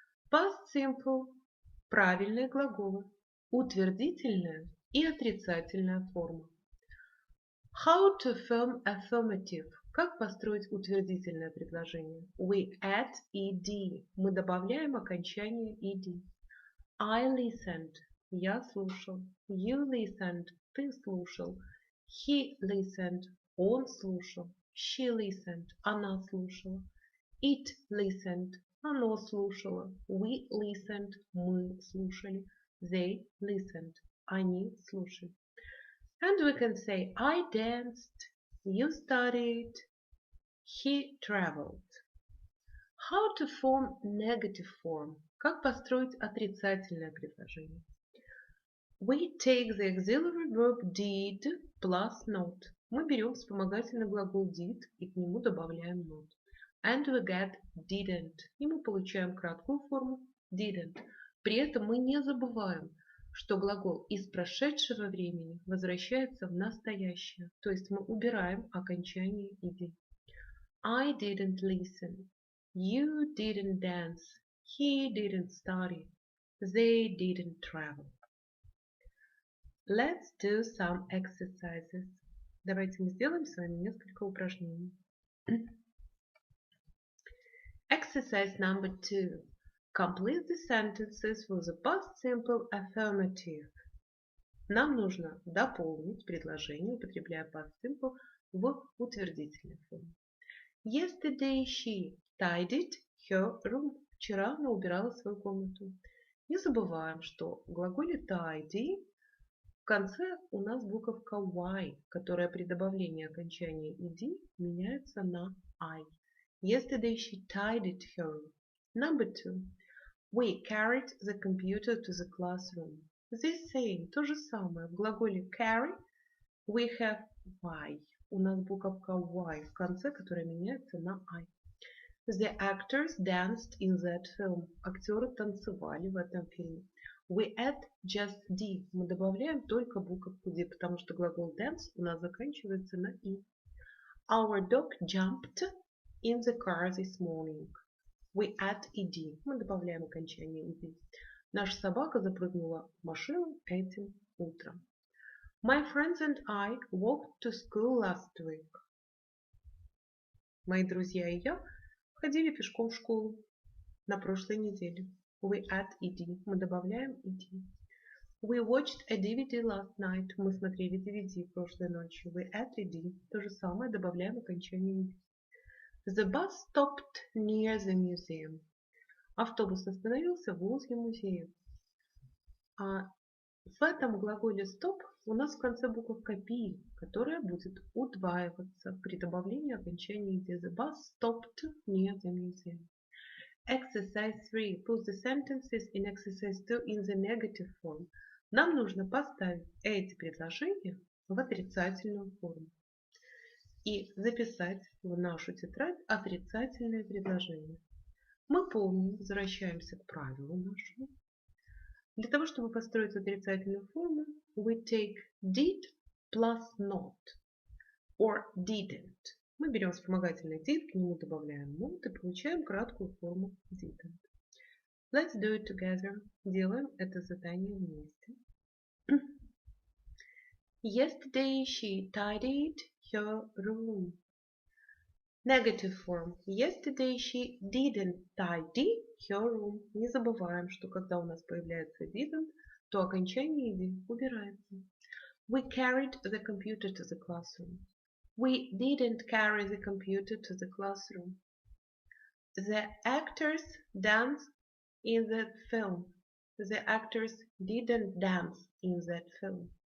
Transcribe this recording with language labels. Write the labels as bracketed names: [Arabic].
[Russian] Past simple – правильные глаголы, утвердительная и отрицательная форма. [English] How to form affirmative. [Russian] Как построить утвердительное предложение? [English] We add ed. [Russian] Мы добавляем окончание ed. [English] I listened. [Russian] Я слушал. [English] You listened. [Russian] Ты слушал. [English] He listened. [Russian] Он слушал. [English] She listened. [Russian] Она слушала. [English] It listened. [Russian] Оно слушало. [English] We listened. [Russian] Мы слушали. [English] They listened. [Russian] Они слушали. [English] And we can say I danced, you studied, he traveled. How to form negative form? [Russian] Как построить отрицательное предложение? [English] We take the auxiliary verb did plus not. [Russian] Мы берем вспомогательный глагол did и к нему добавляем not. [English] And we get didn't. [Russian] И мы получаем краткую форму didn't. При этом мы не забываем, что глагол из прошедшего времени возвращается в настоящее. То есть мы убираем окончание ed. [English] I didn't listen. You didn't dance. He didn't study. They didn't travel. Let's do some exercises. [Russian] Давайте мы сделаем с вами несколько упражнений. [English] Exercise number 2. Complete the sentences with the past simple affirmative. [Russian] Нам нужно дополнить предложение, употребляя past simple, в утвердительной форме. [English] Yesterday she tidied her room. [Russian] Вчера она убирала свою комнату. Не забываем, что в глаголе tidy в конце у нас буковка y, которая при добавлении окончания ed меняется на I. [English] Yesterday she tidied her room. Number 2. We carried the computer to the classroom. This same, [Russian] то же самое. В глаголе [English] carry we have y. [Russian] У нас буковка y в конце, которая меняется на I. [English] The actors danced in that film. [Russian] Актеры танцевали в этом фильме. [English] We add just D. [Russian] Мы добавляем только буковку D, потому что глагол dance у нас заканчивается на I. [English] Our dog jumped in the car this morning. We add ed. [Russian] Мы добавляем окончание ed. Наша собака запрыгнула в машину этим утром. [English] My friends and I walked to school last week. [Russian] Мои друзья и я ходили пешком в школу на прошлой неделе. [English] We add ed. [Russian] Мы добавляем ed. [English] We watched a DVD last night. [Russian] Мы смотрели DVD прошлой ночью. [English] We add ed. [Russian] То же самое добавляем окончание ed. [English] The bus stopped near the museum. [Russian] Автобус остановился возле музея. А в этом глаголе stop у нас в конце буковка P, которая будет удваиваться при добавлении окончания ed. [English] The bus stopped near the museum. Exercise 3. Put the sentences in exercise 2 in the negative form. [Russian] Нам нужно поставить эти предложения в отрицательную форму и записать в нашу тетрадь отрицательные предложения. Мы помним, возвращаемся к правилу нашему. Для того, чтобы построить отрицательную форму, [English] we take did plus not or didn't. [Russian] Мы берем вспомогательный did, к нему добавляем not и получаем краткую форму didn't. [English] Let's do it together. [Russian] Делаем это задание вместе. [English] Yesterday she tidied her room. Negative form. Yesterday she didn't tidy her room. [Russian] Не забываем, что когда у нас появляется didn't, то окончание ed убирается. [English] We carried the computer to the classroom. We didn't carry the computer to the classroom. The actors danced in that film. The actors didn't dance in that film.